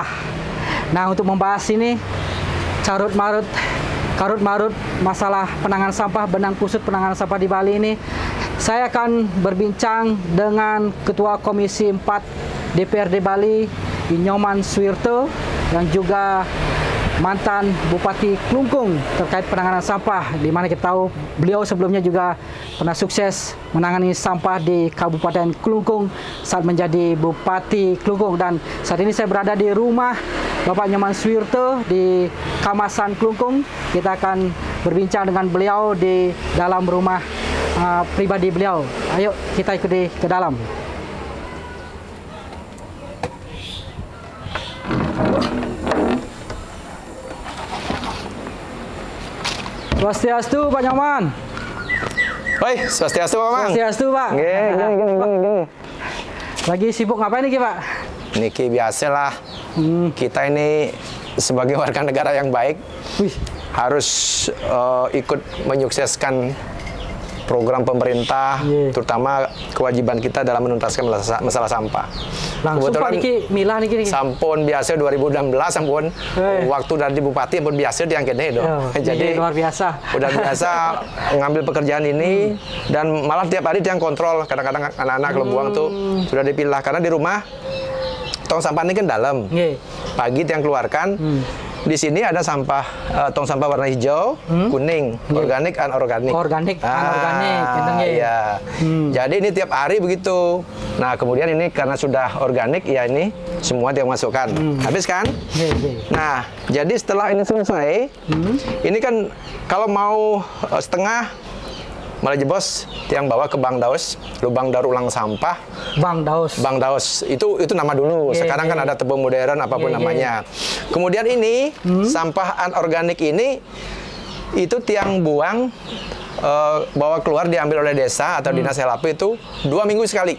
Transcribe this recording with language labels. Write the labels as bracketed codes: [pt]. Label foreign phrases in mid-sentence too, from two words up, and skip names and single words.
[id] Nah, untuk membahas ini, carut marut masalah penanganan sampah, benang kusut penanganan sampah di Bali ini, saya akan berbincang dengan Ketua Komisi 4 DPRD Bali, Inyoman Suwirto, yang juga mantan Bupati Klungkung terkait penanganan sampah, di mana kita tahu beliau sebelumnya juga pernah sukses menangani sampah di Kabupaten Klungkung saat menjadi Bupati Klungkung. Dan saat ini saya berada di rumah Bapak Nyoman Suwirto di Kamasan Klungkung. Kita akan berbincang dengan beliau di dalam rumah pribadi beliau. Ayo kita ikuti ke dalam. Swastiastu Pak Nyoman. Hoi, swastiastu Pak Mang. Swastiastu Pak. Gini. Lagi sibuk ngapain nih Pak? Niki biasalah. Kita ini sebagai warga negara yang baik harus ikut menyukseskan program pemerintah, terutama kewajiban kita dalam menuntaskan masalah sampah. Langsung Pak [ban] niki milah niki. Sampun biasa [id] 2016 sampun waktu dari Bupati pun biasa diangketnya itu. Jadi luar biasa. Udah biasa ngambil pekerjaan ini dan malah tiap hari dia yang kontrol. Kadang-kadang anak-anak kalau buang tuh sudah dipilah karena di rumah tong sampah ini kan dalam. Pagi dia yang keluarkan. Di sini ada sampah tong sampah warna hijau, kuning, organik, anorganik. Organik, anorganik, iya. Jadi ini tiap hari begitu. Nah, kemudian ini karena sudah organik, ya ini semua dia masukkan. Habis kan? Nah, jadi setelah ini selesai, ini kan kalau mau setengah malah jebos tiang bawa ke Bang Daus, lubang daur ulang sampah. Bang Daus. Bang Daus itu nama dulu. Sekarang kan ada tebing modern apapun namanya. Kemudian ini sampah anorganik ini itu tiang buang bawa keluar diambil oleh desa atau dinas LHP itu 2 minggu sekali.